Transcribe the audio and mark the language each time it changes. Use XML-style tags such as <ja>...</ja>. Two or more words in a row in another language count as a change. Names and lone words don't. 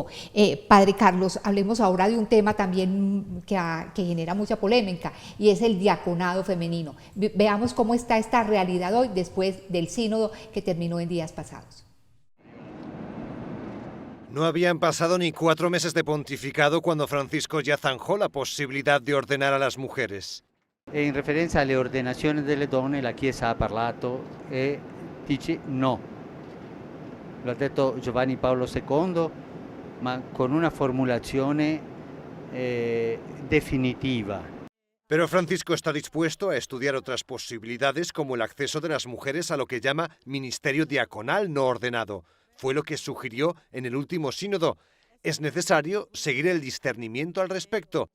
<es>Padre Carlos, hablemos ahora de un tema también que genera mucha polémica, y es el diaconado femenino. Veamos cómo está esta realidad hoy, después del sínodo que terminó en días pasados. No habían pasado ni 4 meses de pontificado cuando Francisco ya zanjó la posibilidad de ordenar a las mujeres.</es> <it>In referenza alle ordenazioni delle donne la Chiesa ha parlato e dice no. Lo ha detto Giovanni Paolo II, ma con una formulazione definitiva.</it> <es>Pero Francisco está dispuesto a estudiar otras posibilidades, como el acceso de las mujeres a lo que llama ministerio diaconal no ordenado. Fue lo que sugirió en el último sínodo. Es necesario seguir el discernimiento al respecto.</es>